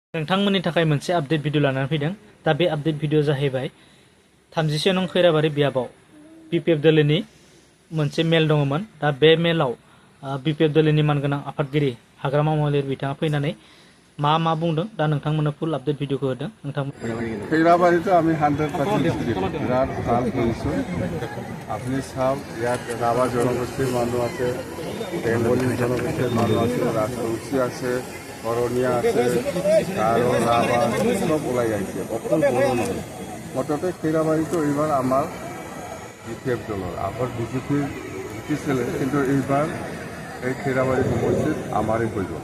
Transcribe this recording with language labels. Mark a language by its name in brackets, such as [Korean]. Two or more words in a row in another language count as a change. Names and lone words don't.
[Bodo] नोंथांमोननि थाखाय मोनसे आपडेट भिडिअ लानानै फैदों। दा बे आपडेट भिडिअ जाहैबाय 30 नं खैराबारि बियाबाव बिपिएफ दोलोनि मोनसे मेल दङमोन। दा बे मेलाव बिपिएफ दोलोनि मानगोनां आफादगिरि हाग्रामा महिलारि बिथाङा फैनानै मा बुंदों दा नोंथांमोननो फुल आपडेट भिडिअखौ होदों। [Assamese] खैराবাড়িতে আমি 100% বিরাট ভাল শুনিছোঁ। আপুনি চাওক, ইয়াত ৰাভা জনগোষ্ঠীৰ মানুহ আছে, বেংগলী জনগোষ্ঠীৰ মানুহ আছে, ৰাজবংশী আছে, অৰণীয়া আছে, গাৰো, ৰাভা চব ওলাই আহিছে, অকল বড়ো নহয়। মুঠতে খৈৰাবাড়িটো এইবাৰ আমাৰ বিপিএফ দলৰ আগৰ বিজেপিৰ জিকিছিলে, কিন্তু এইবাৰ এই খৈৰাবাড়ি সমষ্টিত আমাৰেই হৈ গ'ল।